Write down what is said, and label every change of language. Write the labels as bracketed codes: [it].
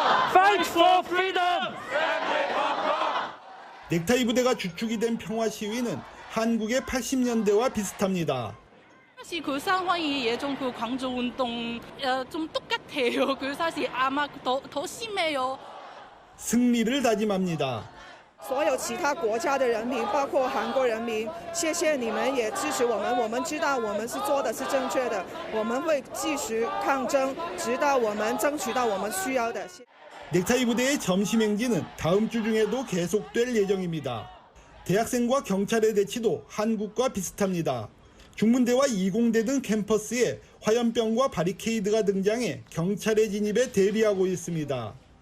[en] Fight for freedom! [ko] 넥타이 부대가 주축이 된 평화 시위는 한국의 80년대와 비슷합니다. 사실 그 상황이 예전 그 광주 운동 좀 똑같아요. 그 사실 아마 더 심해요. 승리를 다짐합니다. [zh] 所有其他国家的人民，包括韩国人民，谢谢你们也支持我们。我们知道我们是做的是正确的，我们会继续抗争，直到我们争取到我们需要的。 [ko] 넥타이 부대의 점심 행진은 다음 주 중에도 계속될 예정입니다. 대학생과 경찰의 대치도 한국과 비슷합니다. 중문대와 이공대 등 캠퍼스에 화염병과 바리케이드가 등장해 경찰의 진입에 대비하고 있습니다.